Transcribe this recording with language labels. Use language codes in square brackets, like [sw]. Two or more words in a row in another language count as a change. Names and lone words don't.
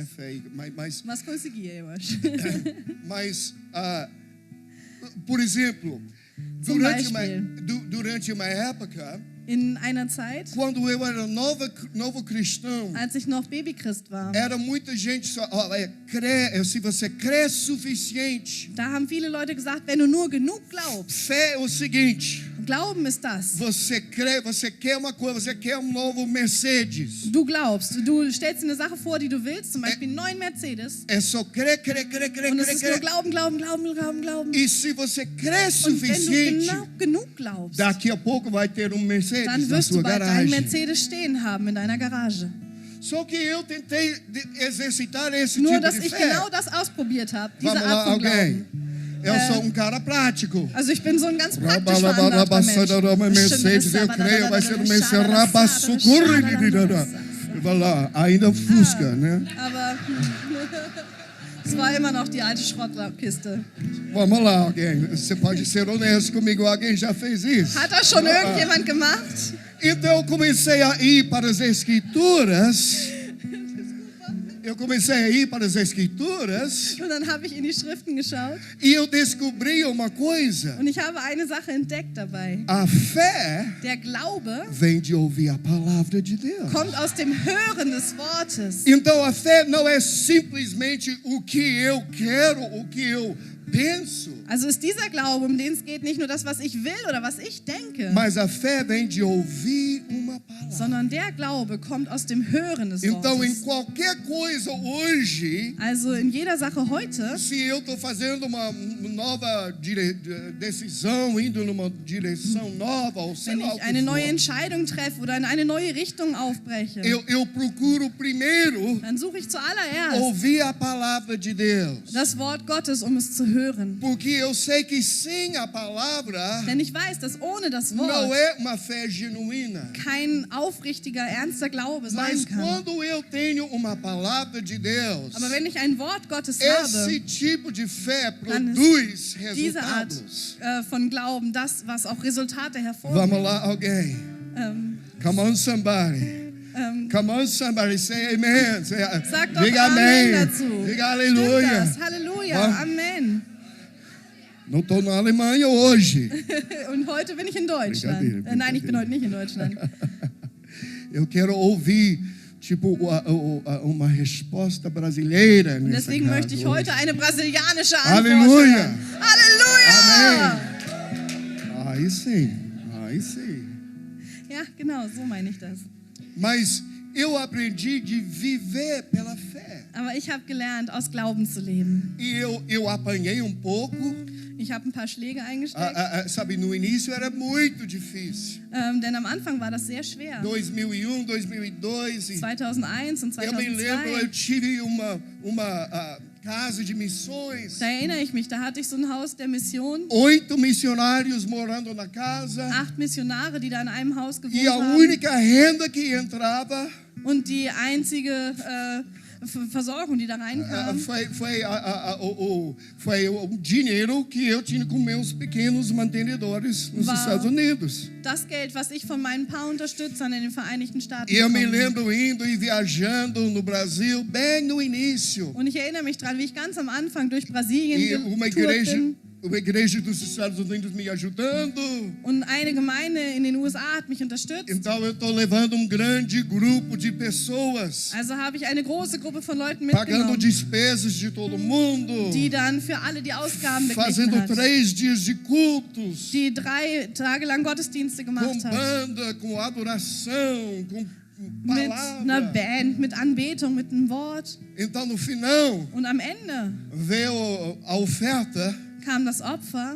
[pt] Fé, Mas consegui, eu acho. mas por exemplo, [de] Zum [pt] durante uma época, [de] In einer Zeit, [pt] quando eu era novo cristão, [de] als ich noch Babychrist war, [pt] era muita gente só, se você crê suficiente. [de] da haben viele Leute gesagt, wenn du nur genug glaubst. [pt] Fé é o seguinte, [de] Glauben ist das. [pt] você crê, você quer uma coisa, você quer novo Mercedes. [de] Du glaubst, du stellst dir eine Sache vor, die du willst, zum Beispiel einen neuen Mercedes. [pt] É só crer. [de] Und es ist nur Glauben. [pt] E se você crê [de] Und wenn [pt] suficiente, [de] du genug glaubst, [pt] daqui a pouco vai ter Mercedes [de] dann [pt] na [de] wirst du [pt] sua [de] bald deinen [pt] garagem. [de] Mercedes stehen haben in deiner Garage. [pt] Só que eu tentei exercitar esse [de] Nur, [pt] tipo [de] dass [pt] de [de] ich [pt] fé. [de] genau das ausprobiert habe, diese [pt] Vamos [de] Art [pt] lá, [de] von [pt] alguém. [de] Glauben. [pt] Eu sou cara prático. [de] Also ich bin so ein ganz praktisch veranlagter Mensch. [pt] Mercedes, eu creio, vai ser um Mercedes. Vai lá, ainda Fusca, né? [de] Aber es war immer noch die alte Schrottkiste. [pt] Vamos lá, alguém. Você pode ser honesto comigo, alguém já fez isso? [de] Hat das schon irgendjemand gemacht? [pt] Então eu comecei a ir para as Escrituras. [de] Und dann habe ich in die Schriften geschaut [pt] E eu descobri uma coisa. [de] und ich habe eine Sache entdeckt dabei. [pt] A fé [de] Der Glaube [pt] vem de ouvir a palavra de Deus. [de] kommt aus dem Hören des Wortes. [pt] Então a fé não é simplesmente o que eu quero, o que eu penso. [de] Also ist dieser Glaube, um den es geht, nicht nur das, was ich will oder was ich denke, [pt] Mas a fé vem de ouvir uma palavra. [de] sondern der Glaube kommt aus dem Hören des [pt] Então em [de] Wortes. [pt] qualquer coisa hoje, [de] Also in jeder Sache heute, [pt] se eu estou fazendo uma nova decisão, indo numa direção nova, ou sei [de] wenn [pt] lá o [de] ich [pt] que [de] eine neue [pt] for, [de] Entscheidung treffe oder in eine neue Richtung aufbreche, [pt] eu procuro primeiro [de] dann suche ich zuallererst [pt] ouvir a palavra de Deus. [de] das Wort Gottes, um es zu hören. [pt] Porque eu sei que sem a palavra [de] Denn ich weiß, dass ohne das [pt] não [de] Wort [pt] é uma fé genuína. [de] kein aufrichtiger, ernster Glaube [pt] Mas [de] sein kann. [pt] quando eu tenho uma palavra de Deus, [de] Aber wenn ich ein Wort Gottes [pt] esse [de] habe, [pt] tipo de fé [de] dann [pt] produz [de] ist diese Art [pt] resultados. [de] von Glauben das, was auch Resultate [pt] Vamos [de] hervorbringt. [pt] lá, alguém. Ähm, [en] Come on, somebody. Come on, somebody. Say amen. [de] Sag doch [pt] Diga [de] Amen [pt] amém. [de] dazu. [pt] Diga [de] Stimmt [pt] aleluia. [de] das? Halleluja, Ah. Amen. [pt] Não estou na Alemanha hoje. [de] Und heute bin ich in Deutschland. [pt] Brincadeira, [de] Nein, ich bin heute nicht in Deutschland. [pt] Eu quero ouvir, tipo, uma resposta brasileira [de] Und [pt] nessa [de] deswegen möchte ich [pt] casa [de] heute [pt] hoje. [de] eine brasilianische Antwort Halleluja. hören. Halleluja! [pt] Aí sim, aí sim. [de] Ja, genau, so meine ich das. [pt] Mas eu aprendi de viver pela fé. [de] Aber ich habe gelernt, aus Glauben zu leben. [pt] E eu apanhei pouco. [de] Ich habe ein paar Schläge eingesteckt, [pt] Sabe, no início era muito difícil. [de] denn am Anfang war das sehr schwer. [pt] 2001, 2002. [de] 2001 und [pt] Eu me lembro, eu [de] 2002, [pt] tive uma casa de missões. [de] da erinnere ich mich, da hatte ich so ein Haus der Mission, [pt] 8 missionários morando na casa. [de] 8 Missionare, die da in einem Haus gewohnt [pt] E a [de] haben. [pt] única renda que entrava [de] Und die einzige Versorgung, die da reinkam, [pt] foi o dinheiro que eu tinha com meus pequenos mantenedores nos Wow. Estados Unidos. [de] das Geld, was ich von meinen paar Unterstützern in den Vereinigten Staaten [pt] E eu me [de] bekommen habe. [pt] lembro indo e viajando no Brasil, bem no início. [de] Und ich erinnere mich dran, wie ich ganz am Anfang durch Brasilien [pt] E [de] getourt bin. [pt] uma igreja dos Estados Unidos me ajudando. [de] Und eine Gemeinde in den USA hat mich unterstützt. [pt] Então eu estou levando grande grupo de pessoas, [de] Also habe ich eine große Gruppe von Leuten [pt] pagando [de] mitgenommen, [pt] despesas de todo mundo, [de] die dann für alle die Ausgaben beglichen [pt] fazendo [de] hat, [pt] 3 dias de cultos, [de] die 3 Tage lang Gottesdienste [pt] com [de] gemacht hat. [pt] banda, com adoração, com [de] Mit einer [pt] palavra. [de] Band, mit Anbetung, mit einem Wort. [pt] Então no final [de] Und am Ende [pt] veio a oferta, [de] kam das Opfer